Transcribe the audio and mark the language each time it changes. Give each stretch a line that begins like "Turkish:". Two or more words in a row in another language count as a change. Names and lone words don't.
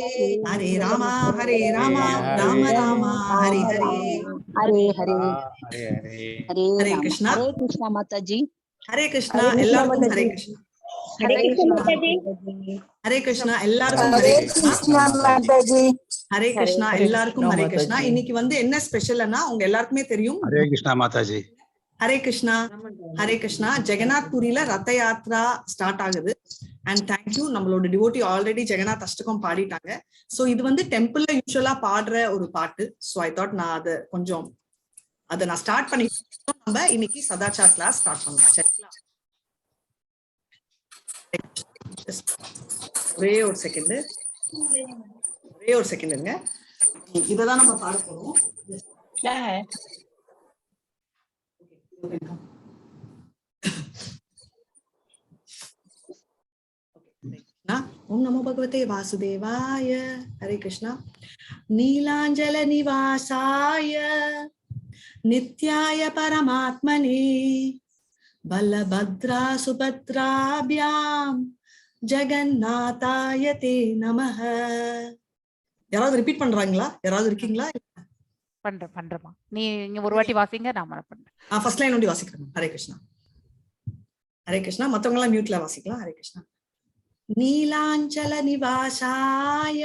Sanskrit: हरे राम राम राम हरे हरे. हरे हरे.
Hindi: हरे कृष्णा. हरे कृष्णा माता जी. हरे कृष्णा எல்லாருக்கும் हरे कृष्णा. हरे कृष्णा माता जी. हरे कृष्णा எல்லாருக்கும் हरे कृष्णा माता जी. हरे कृष्णा எல்லாருக்கும் हरे कृष्णा.
Tamil: இன்னைக்கு வந்து என்ன ஸ்பெஷல்னா உங்க எல்லாருக்குமே தெரியும்.
Hindi: हरे कृष्णा माता जी. हरे कृष्णा. हरे कृष्णा.
Tamil: ஜெகநாத் புரியில ரத யாத்ரா ஸ்டார்ட் ஆகுது.
English: and thank you,
Tamil: நம்மளோட
English: devotee already
Tamil: ஜெகநாத் அஷ்டகம் பாடிட்டாங்க. சோ இது வந்து டெம்பிள்ல யூசுவலா பாடுற ஒரு பாட்டு.
English: so I thought
Tamil: நான் அதை நான் ஸ்டார்ட் பண்ணி நம்ம இன்னைக்கு சதாச்சார்
English: class start
Tamil: பண்ணலாம். சரிங்களா? ஒரே ஒரு செகண்ட்ங்க. இததான் நம்ம பாட போறோம்.
Sanskrit: ओम नमो भगवते वासुदेवाय.
Hindi: हरे कृष्णा.
Sanskrit: नीलांजल निवासाय नित्याय परमात्मने बलभद्रा सुभद्राभ्यां जगन्नाथाय ते नमः.
Tamil: யாராவது ரிப்பீட் பண்றாங்களா? யாராவது இருக்கீங்களா? பண்றேமா. நீங்க ஒரு வாட்டி வாசிங்க, நான் பண்றேன்.
English: first line
Tamil: ஒண்டி வாசிக்கிறேன்.
Hindi: हरे कृष्णा। हरे कृष्णा.
Tamil: மத்தவங்க எல்லாம் மியூட்ல வாசிக்கலாம்.
Hindi: हरे कृष्णा.
Sanskrit: नीलाञ्चल निवासाय